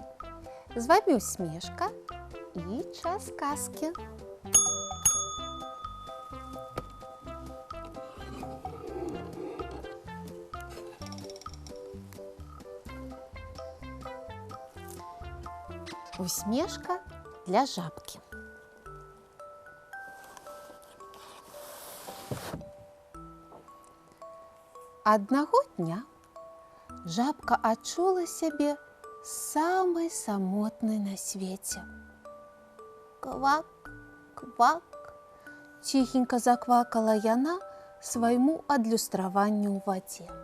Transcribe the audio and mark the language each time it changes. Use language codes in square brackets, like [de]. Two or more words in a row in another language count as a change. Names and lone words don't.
[be] З вами Усмішка і час казки. Усмішка для жабки. Аднаго дня жабка адчула сябе самай самотнай на свеце. Квак, квак, ціхенька заквакала яна свайму адлюстраванню ў вадзе.